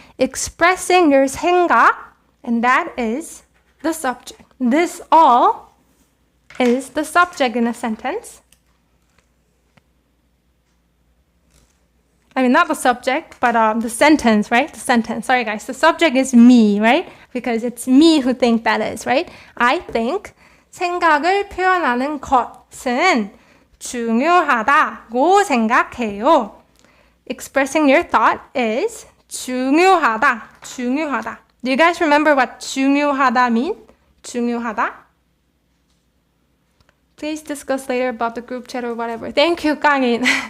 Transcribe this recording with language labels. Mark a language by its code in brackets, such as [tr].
[en] Expressing your 생각. And that is the subject. This all is the subject in a sentence. I mean, not the subject, but the sentence, right? The sentence. Sorry, guys. The subject is me, right? Because it's me who think that is, right? I think [ko] 생각을 표현하는 것은 중요하다고 생각해요. [en] Expressing your thought is 중요하다. [ko] 중요하다. [en] Do you guys remember what 중요하다 mean? [ko] 중요하다? [en] Please discuss later about the group chat or whatever. Thank you, 깡인.